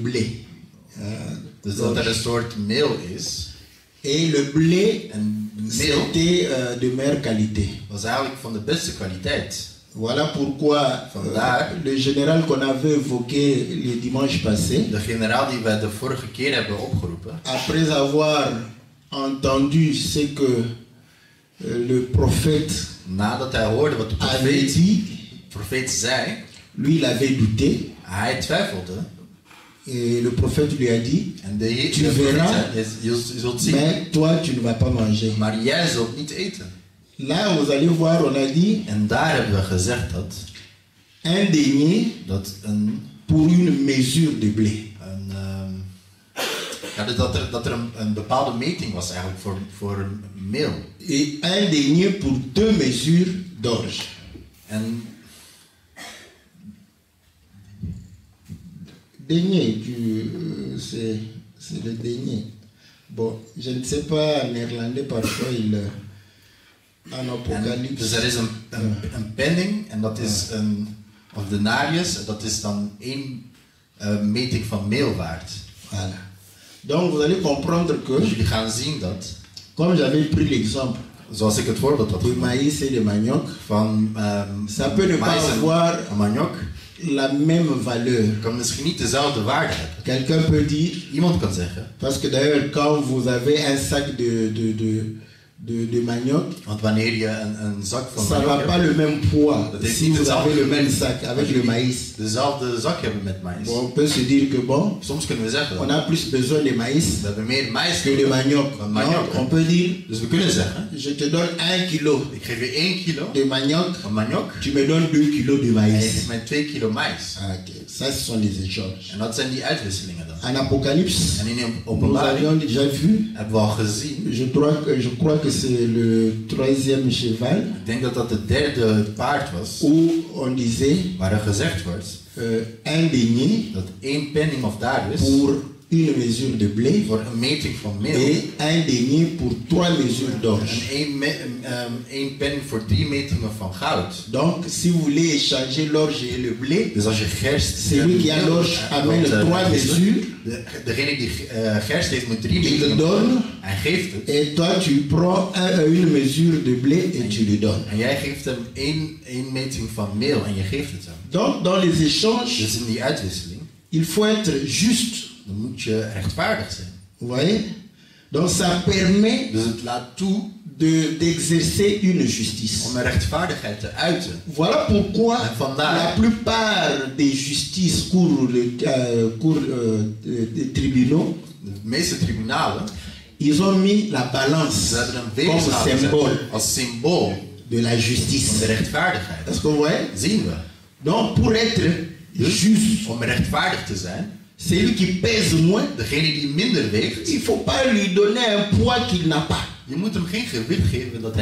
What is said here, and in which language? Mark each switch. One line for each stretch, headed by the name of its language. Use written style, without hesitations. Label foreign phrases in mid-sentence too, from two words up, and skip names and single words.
Dutch: dus dat er een soort meel is.
French: Et le blé,
Dutch: En meel
French: c'était de meilleure qualité.
Dutch: was eigenlijk van de beste kwaliteit.
French: Voilà pourquoi
Dutch: Vandaar.
French: le général qu'on avait évoqué le dimanche passé,
Dutch: De generaal die we de vorige keer hebben opgeroepen,
French: après avoir entendu ce que le prophète
Dutch: nadat hij hoorde wat de
French: avait dit,
Dutch: profeet zei,
French: lui il avait douté.
Dutch: hij twijfelde.
French: Et le prophète lui a dit,
Dutch: En de Heer
French: Tu
Dutch: de profeet
French: verras,
Dutch: zei, je zult zien,
French: mais toi tu ne vas pas manger.
Dutch: maar jij zult niet eten.
French: Là vous allez voir, on a dit
Dutch: En daar hebben we gezegd
French: un denier
Dutch: dat een
French: pour une mesure de blé.
Dutch: ja, dat er een bepaalde meting was eigenlijk voor meel.
French: Et un denier pour 2 mesures d'orge.
Dutch: En
French: Denier, c'est le denier. Bon, je ne sais pas, en néerlandais parfois il en Apocalypse.
Dutch: dus er is een penning en dat is of denarius, dat is dan 1 meting van meel waard.
French: Voilà. Donc vous allez comprendre
Dutch: Dus
French: que,
Dutch: jullie gaan zien dat,
French: comme j'avais pris l'exemple
Dutch: zoals ik het voorbeeld had
French: de
Dutch: genomen,
French: maïs et de manioc,
Dutch: van
French: ça peut ne pas mais avoir
Dutch: en maniok,
French: la même valeur.
Dutch: kan misschien niet dezelfde waarde hebben.
French: Quelqu'un peut dire,
Dutch: Iemand kan zeggen,
French: parce que d'ailleurs quand vous avez un sac de manioc,
Dutch: want wanneer je een zak van
French: ça va
Dutch: maniok
French: pas
Dutch: hebt,
French: le même poids
Dutch: Dat heeft
French: si
Dutch: niet
French: vous avez
Dutch: hetzelfde
French: le même
Dutch: gewicht.
French: sac avec
Dutch: Als
French: le
Dutch: jullie
French: maïs.
Dutch: dezelfde zak hebben met maïs.
French: Bon, on peut se dire que bon,
Dutch: Soms kunnen we zeggen,
French: on a plus besoin de maïs
Dutch: we hebben meer maïs
French: que de manioc.
Dutch: dan maniok.
French: Donc, on peut dire,
Dutch: Dus we kunnen zeggen,
French: je te donne 1 kilo
Dutch: ik geef je 1 kilo
French: de manioc,
Dutch: van maniok
French: tu me donnes 2 kilos de
Dutch: en je
French: maïs.
Dutch: geeft mij 2 kilo maïs.
French: Ah, ok, ça ce sont les échanges.
Dutch: En dat zijn die uitwisselingen dan.
French: En Apocalypse,
Dutch: En in
French: nous
Dutch: openbaring
French: avions déjà vu,
Dutch: hebben we al gezien,
French: je crois que c'est le 3e cheval,
Dutch: ik denk dat dat het derde paard was,
French: où on disait
Dutch: waar er gezegd wordt
French: un denier
Dutch: dat 1 penning of darius
French: pour une mesure de blé
Dutch: voor een meting van meel
French: et un denier pour 3 mesures d'orge.
Dutch: en 1 penning voor 3 metingen van goud.
French: Donc, si vous voulez échanger l'orge et le blé,
Dutch: Dus als je gerst...
French: celui qui a l'orge amène 3 mesures,
Dutch: Degene die gerst heeft moet 3
French: il le
Dutch: metingen.
French: donne,
Dutch: Hij geeft het.
French: et toi tu prends une mesure de blé et tu le donnes.
Dutch: En jij geeft hem 1 meting van meel en je geeft het hem.
French: Donc, dans les échanges,
Dutch: Dus in die uitwisseling,
French: il faut être juste.
Dutch: dan moet je rechtvaardig zijn.
French: Vous voyez? Donc, ça permet
Dutch: Dus het laat toe
French: d'exercer une justice.
Dutch: om een rechtvaardigheid te uiten.
French: Voilà pourquoi
Dutch: En vandaar-
French: la plupart des justices cours des tribunaux,
Dutch: De meeste tribunalen,
French: ils ont mis la balance
Dutch: ze hebben een
French: comme
Dutch: weegschaal
French: symbole
Dutch: gezet als symbool
French: de la
Dutch: van de
French: justice.
Dutch: rechtvaardigheid.
French: Est-ce que vous voyez?
Dutch: Zien we.
French: Donc, pour être
Dutch: Dus
French: juste,
Dutch: om rechtvaardig te zijn,
French: celui qui pèse moins,
Dutch: degene die minder weegt,
French: il ne faut pas lui donner un poids qu'il n'a pas.
Dutch: je moet hem geen gewicht geven dat hij